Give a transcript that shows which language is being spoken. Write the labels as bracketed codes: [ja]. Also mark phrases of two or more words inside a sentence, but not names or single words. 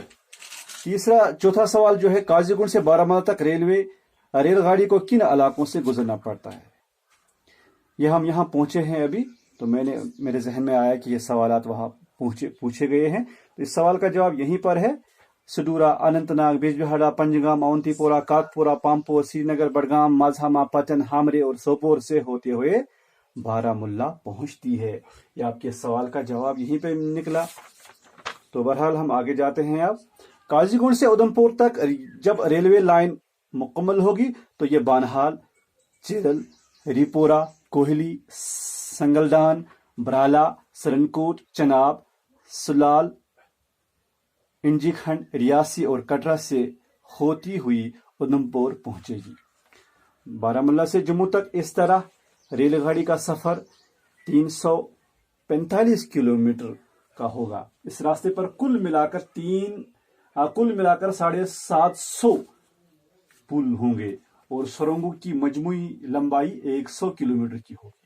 [ur] چوتھا سوال جو ہے قاضی گنڈ سے بارہمولہ تک ریل گاڑی کو کن علاقوں سے گزرنا پڑتا ہے؟ یہ ہم یہاں پہنچے ہیں ابھی، تو میرے ذہن میں آیا کہ یہ سوالات وہاں پوچھے گئے ہیں، تو اس سوال کا جواب یہیں پر ہے. سڈورا، اننت ناگ، بیج بہاڑا، پنجگام، اونتی پورہ، کاکپورہ، پامپور، سری نگر، بڑگام، ماجھاما، پٹن، ہامرے اور سوپور سے ہوتے ہوئے بارہمولہ پہنچتی ہے. یہ آپ کے سوال کا جواب یہیں پہ نکلا. تو بہرحال ہم آگے جاتے ہیں. اب قاضی گنڈ سے ادھمپور تک جب [en] railway line [ur] مکمل ہوگی تو یہ بانہال، چیرل، ریپورہ، کوہلی، سنگلڈان، برالا، سرنکوٹ، چناب، سلال، انجی کھنڈ، ریاسی اور کٹرا سے ہوتی ہوئی ادھمپور پہنچے گی. بارہمولہ سے جموں تک اس طرح ریل گاڑی کا سفر 345 کلومیٹر کا ہوگا. اس راستے پر کل ملا کر 750 پل ہوں گے اور سرنگوں کی مجموعی لمبائی 100 کلومیٹر کی ہوگی.